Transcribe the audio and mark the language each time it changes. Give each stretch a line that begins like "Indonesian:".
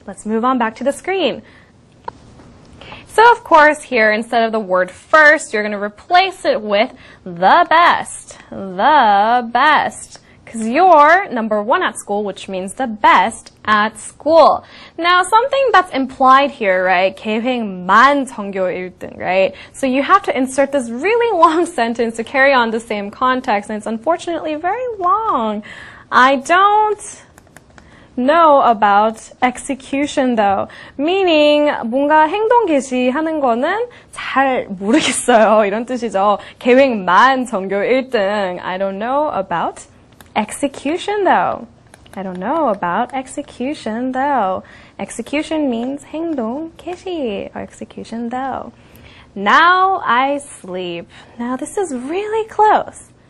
English: Let's move on back to the screen. So of course here, instead of the word first, you're going to replace it with the best. The best. Because you're number one at school, which means the best at school. Now, something that's implied here, right?
Korean: 계획만 전교 1등,
English: right? So you have to insert this really long sentence to carry on the same context, and it's unfortunately very long. I don't know about execution though. Meaning
Korean: 뭔가 행동 개시하는 거는 잘 모르겠어요. 이런 뜻이죠. 계획만 전교 1등.
English: I don't know about execution though. I don't know about execution though. Execution means
Korean: 행동 개시,
English: or execution though. Now I sleep. Now this is really close.